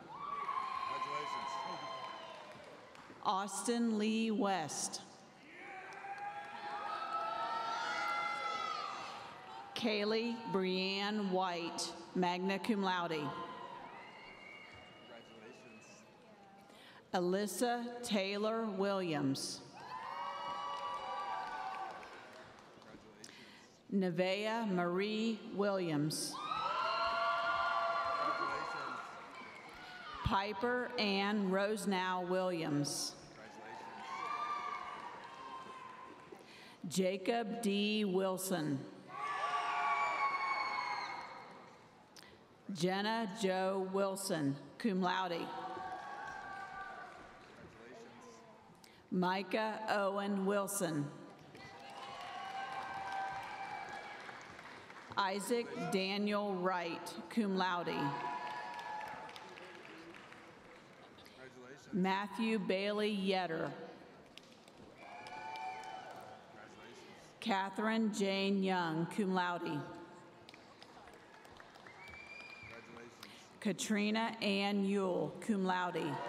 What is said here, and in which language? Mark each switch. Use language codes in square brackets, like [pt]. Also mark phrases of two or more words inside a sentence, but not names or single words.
[en] Austin Lee West. Kaylee Brianne White, [la] magna cum laude. [en] Alyssa Taylor Williams. Nevaeh Marie Williams. Piper Ann Rosenow Williams. Jacob D. Wilson. Jenna Jo Wilson, [la] cum laude. [en] Micah Owen Wilson. Isaac Daniel Wright, [la] cum laude. [en] Matthew Bailey Yetter. Catherine Jane Young, [la] cum laude. [en] Katrina Ann Ewell, [la] cum laude.